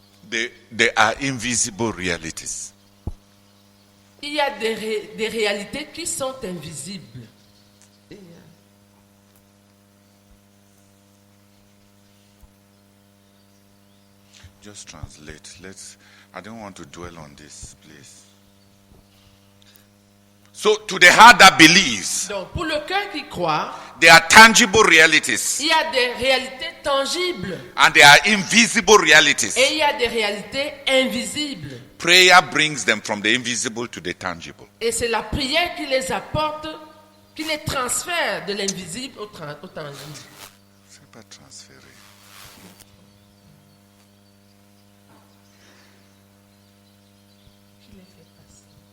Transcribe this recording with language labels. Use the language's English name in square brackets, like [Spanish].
[English] There are invisible realities. [French] il y a des réalités qui sont invisibles. Et, [English] Just translate. I don't want to dwell on this, please. So, to the heart that believes, [French] donc, pour le cœur qui croit, [English] there are tangible realities [French] il y a des réalités tangibles [English] and there are invisible realities. [French] et il y a des réalités invisibles. [English] Prayer brings them from the invisible to the tangible. [French] Et c'est la prière qui les apporte, qui les transfère de l'invisible au tangible. C'est pas transféré. Qui les fait passer.